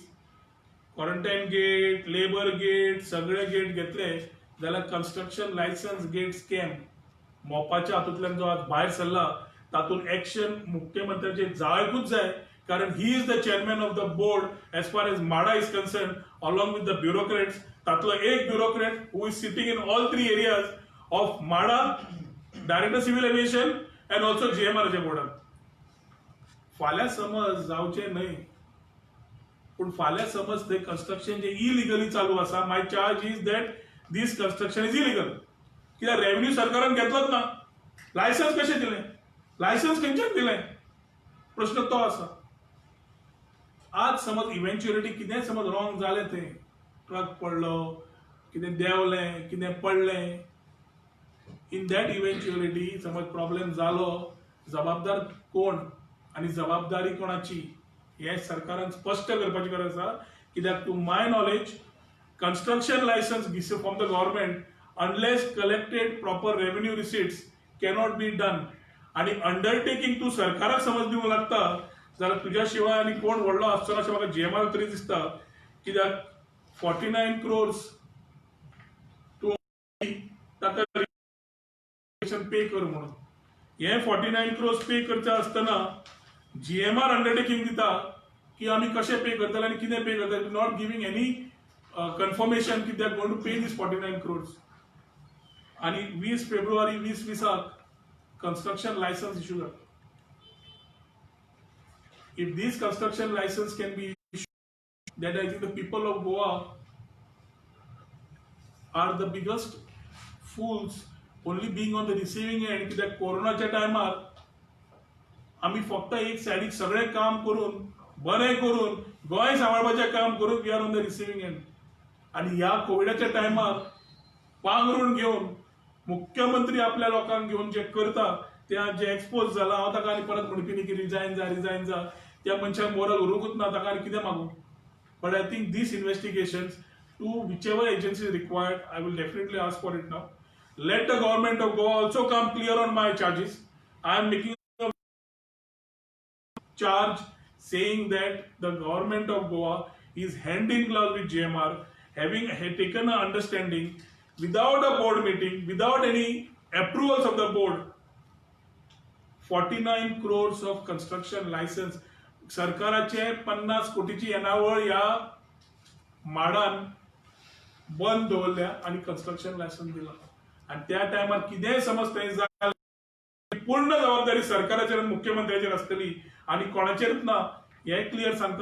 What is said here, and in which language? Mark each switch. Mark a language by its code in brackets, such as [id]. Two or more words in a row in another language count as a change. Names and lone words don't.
[en] quarantine gate, labour gate, [kok] सगळे गेट घेतले जाल्यार [en] construction license gate scam [kok] मोपाच्या हातूंतल्यान जो आज भायर सरला तातूंत एक्शन मुख्यमंत्र्याचे जावंकूच जाय, कारण [en] he is the chairman of the board as far as MADA is concern along with the bureaucrats. [kok] तातलो एक [en] bureaucrat who is sitting in all 3 areas of MADA, director civil aviation and also [kok] जीएमआरच्या बोर्डार. फाल्यां समज जावचे न्हय, पूण फाल्यां समज ते कन्स्ट्रक्शन जे इलिगली चालू आसा, [en] my charge is that this construction is illegal. [kok] कित्याक रेव्हेन्यू सरकारान घेतलोच ना. लायसन्स कशें दिलें? लायसन्स खंयच्यान दिलें? प्रश्न तो आसा. आज समज इव्हेंच्युअलिटी कितें समज रॉंग जालें, थंय ट्रक पडलो, कितें देंवलें, कितें पडलें, [en] in that eventuality [kok] समज प्रॉब्लेम जालो, जबाबदार कोण आनी जबाबदारी कोणाची हें सरकारान स्पश्ट करपाची गरज आसा. [en] कित्याक to my knowledge construction license from the government unless collected proper revenue receipts cannot be done. [kok] आणि अंडरटेकिंग तू सरकाराक समज दिवंक लागता जाल्यार तुज्या शिवाय आनी कोण व्हडलो आसचो ना अशें म्हाका जीएमआर तरी दिसता. कित्याक 49 crores तूं ताका पे कर म्हणून. हे 49 crores पे करचे आसतना जीएमआर अंडरटेकिंग दिता की आमी कशें पे करतले आनी कितें पे करतले, [en] not giving any confirmation कि they are going to pay this 49 crores. [kok] आणि 20 फेब्रुवारी 2020 [en] construction license issue [kok] झाला. [en] If this construction license can be issued, then I think the people of Goa are the biggest fools only being on the receiving end. [kok] कित्याक कोरोनाच्या टायमार आम्ही फक्त एक सायडीक सगळे काम करून बरें करून गोंय सांबाळपाचें काम करून [en] we are on the receiving end. [kok] आणि ह्या कोविडाच्या टायमार पांघरून घेऊन मुख्यमंत्री आपल्या लोकांक घेऊन जे करता त्या जे एक्सपोज जाला, हांव ताका आनी परत म्हणपी न्ही की रिजायन जा त्या मनशाक मोरल उरूंकूच ना, ताका आनी कितें मागूं. [en] But I think this investigations to which ever agency is required, I will definitely ask for it now. Let the government of Goa also come clear on my charges. I am making a charge saying that the government of Goa is hand in glove with GMR, having taken an understanding without a board meeting, without any approvals of the board, 49 crores of construction license. [kok] सरकाराचे 50 कोटीची येणावळ ह्या माडान बंद दवरल्या आणि [en] construction license [kok] दिला. आणि त्या टायमार कितेंय समज थंय जालें पूर्ण जबाबदारी सरकाराचेर आनी मुख्यमंत्र्याचेर आसतली आणि कोणाचेरच ना हे क्लियर सांगता.